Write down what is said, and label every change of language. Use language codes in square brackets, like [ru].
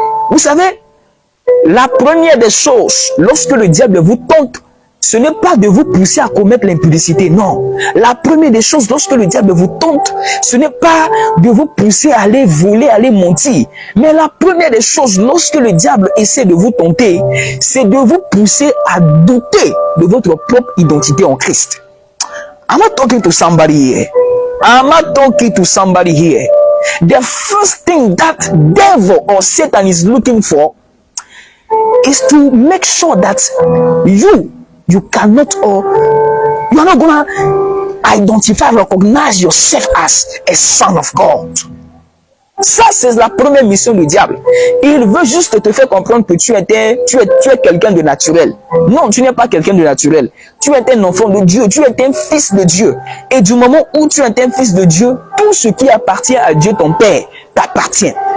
[fr] Vous savez, la première des choses, lorsque le diable vous tente, ce n'est pas de vous pousser à commettre l'impudicité, non. La première des choses, lorsque le diable vous tente, ce n'est pas de vous pousser à aller voler, à aller mentir. Mais la première des choses, lorsque le diable essaie de vous tenter, c'est de vous pousser à douter de votre propre identité en Christ. [en] I'm not talking to somebody here. I'm not talking to somebody here. The first thing that devil or Satan is looking for is to make sure that you cannot, or you are not going to identify, recognize yourself as a son of God. [fr] Ça, c'est la première mission du diable. Il veut juste te faire comprendre que tu es quelqu'un de naturel. Non, tu n'es pas quelqu'un de naturel. Tu es un enfant de Dieu. Tu es un fils de Dieu. Et du moment où tu es un fils de Dieu, tout ce qui appartient à Dieu, ton Père, t'appartient.